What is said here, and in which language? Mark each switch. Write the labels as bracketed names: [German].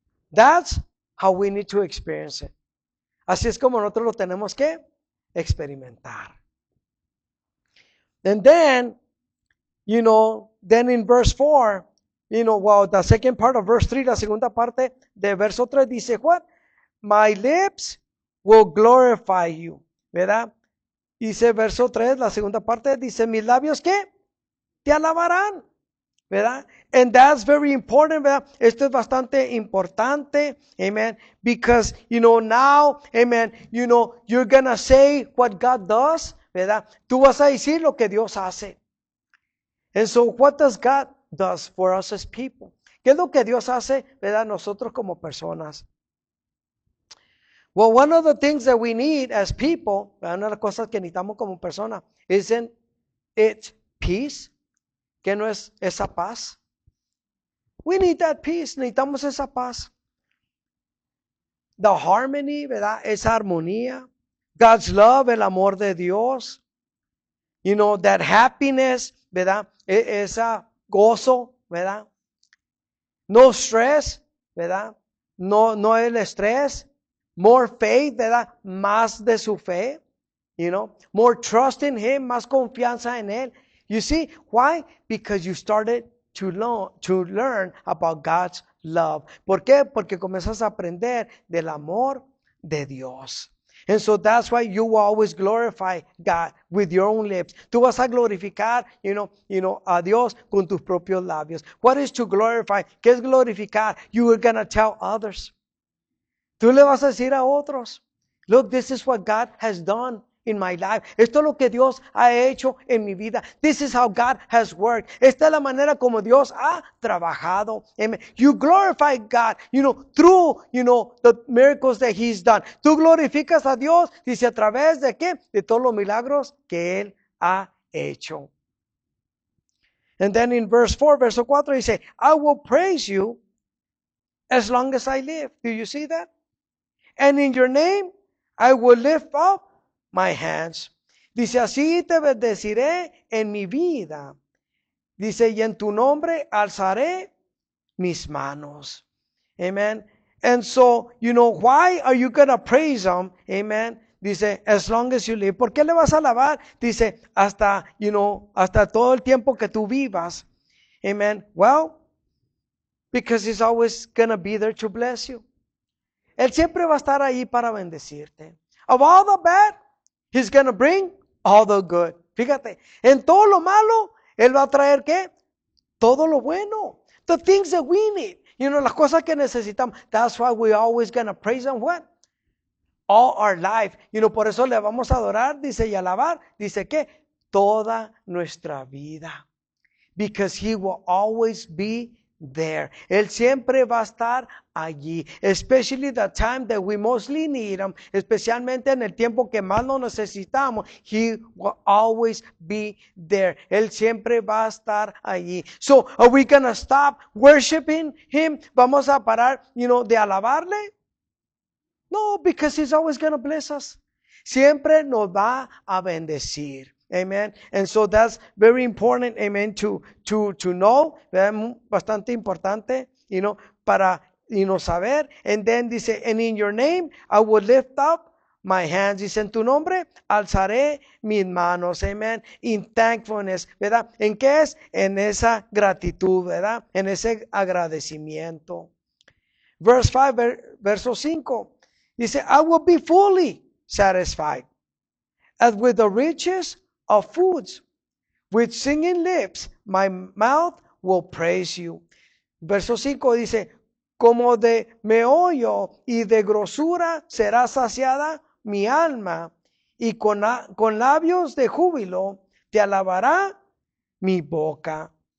[English] That's how we need to experience it. [Spanish] Así es como nosotros lo tenemos que experimentar. [English] And then, then in verse 4, the second part of verse 3, [Spanish] la segunda parte de verso 3 dice, [English] what? My lips will glorify you. [Spanish] ¿Verdad? Dice verso 3, la segunda parte, dice, mis labios, ¿qué? Te alabarán. ¿Verdad? [English] And that's very important, [Spanish] ¿verdad? Esto es bastante importante, [English] amen, because, now, amen, you're gonna say what God does, ¿verdad? [Spanish] Tú vas a decir lo que Dios hace. [English] And so, what does God does for us as people? [Spanish] ¿Qué es lo que Dios hace, ¿verdad? Nosotros como personas. [English] Well, one of the things that we need as people, ¿verdad? [Spanish] Una de las cosas que necesitamos como persona, [English] isn't it peace? [Spanish] ¿Qué no es esa paz? [English] We need that peace. [Spanish] Necesitamos esa paz. [English] The harmony, [Spanish] ¿verdad? Esa armonía. [English] God's love, [Spanish] el amor de Dios. [English] That happiness, [Spanish] ¿verdad? Esa gozo, ¿verdad? [English] No stress, [Spanish] ¿verdad? No el estrés. More faith, ¿verdad? Más de su fe. More trust in Him, más confianza en Él. You see, why? [English] Because you started to learn about God's love. [Spanish] ¿Por qué? Porque comenzas a aprender del amor de Dios. [English] And so that's why you will always glorify God with your own lips. [Spanish] Tú vas a glorificar, a Dios con tus propios labios. [English] What is to glorify? [Spanish] ¿Qué es glorificar? [English] You are going to tell others. [Spanish] Tú le vas a decir a otros, [English] look, this is what God has done in my life. [Spanish] Esto es lo que Dios ha hecho en mi vida. [English] This is how God has worked. [Spanish] Esta es la manera como Dios ha trabajado. Amen. [English] You glorify God, through, the miracles that He's done. [Spanish] Tú glorificas a Dios, dice, a través de qué? De todos los milagros que Él ha hecho. [English] And then in verse 4, [Spanish] verso 4, dice, [English] I will praise you as long as I live. Do you see that? And in your name, I will lift up my hands. [Spanish] Dice, así te bendeciré en mi vida. Dice, y en tu nombre alzaré mis manos. Amen. [English] And so, why are you going to praise Him? [Spanish] Amen. Dice, [English] as long as you live. [Spanish] ¿Por qué le vas a alabar? Dice, hasta todo el tiempo que tú vivas. Amen. [English] Well, because He's always going to be there to bless you. [Spanish] Él siempre va a estar ahí para bendecirte. [English] Of all the bad, He's going to bring all the good. [Spanish] Fíjate, en todo lo malo, Él va a traer ¿qué? Todo lo bueno. [English] The things that we need. [Spanish] Las cosas que necesitamos. [English] That's why we're always going to praise Him what? All our life. [Spanish] Por eso le vamos a adorar, dice, y alabar. Dice que toda nuestra vida. [English] Because He will always be there. [Spanish] Él siempre va a estar allí. [English] Especially the time that we mostly need Him. [Spanish] Especialmente en el tiempo que más lo necesitamos. [English] He will always be there. [Spanish] Él siempre va a estar allí. [English] So, are we gonna stop worshiping Him? [Spanish] ¿Vamos a parar, de alabarle? [English] No, because He's always gonna bless us. [Spanish] Siempre nos va a bendecir. [English] Amen. And so that's very important, amen, to know, [Spanish] bastante importante, para, saber. [English] And then dice, and in your name, I will lift up my hands. [Spanish] Dice, en tu nombre, alzaré mis manos, amen, [English] in thankfulness, [Spanish] ¿verdad? ¿En qué es? En esa gratitud, ¿verdad? En ese agradecimiento. [English] Verse 5, [Spanish] verso 5, dice, [English] I will be fully satisfied, as with the riches of foods. With singing lips, my mouth will praise you. [Spanish] Verso 5 dice, como de meollo y de grosura será saciada mi alma, y con labios de júbilo te alabará mi boca.